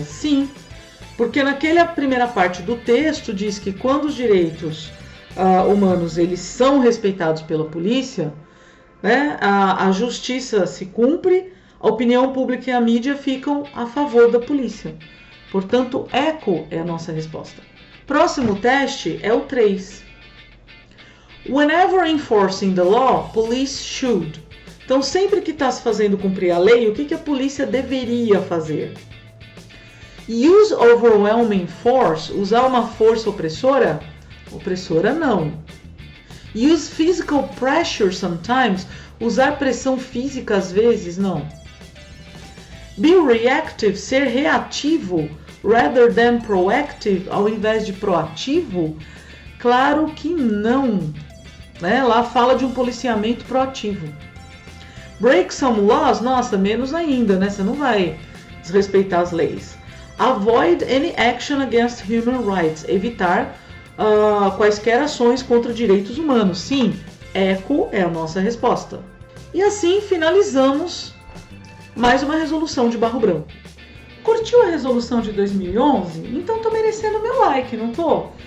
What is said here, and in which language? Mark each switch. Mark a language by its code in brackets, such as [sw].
[pt] Sim, porque naquela primeira parte do texto diz que quando os direitos humanos eles são respeitados pela polícia, né, a justiça se cumpre, a opinião pública e a mídia ficam a favor da polícia. Portanto, eco é a nossa resposta. Próximo teste é o 3. [en] Whenever enforcing the law, police should. [pt] Então, sempre que está se fazendo cumprir a lei, o que a polícia deveria fazer? [en] Use overwhelming force. [pt] Usar uma força opressora? Opressora não. [en] Use physical pressure sometimes. [pt] Usar pressão física às vezes? Não. [en] Be reactive, [pt] ser reativo, [en] rather than proactive, [pt] ao invés de proativo? Claro que não. Né? Lá fala de um policiamento proativo. [en] Break some laws? [pt] Nossa, menos ainda, né? Você não vai desrespeitar as leis. [en] Avoid any action against human rights. [pt] Evitar quaisquer ações contra direitos humanos. Sim, eco é a nossa resposta. E assim finalizamos mais uma resolução de Barro Branco. Curtiu a resolução de 2011? Então tô merecendo meu like, não tô?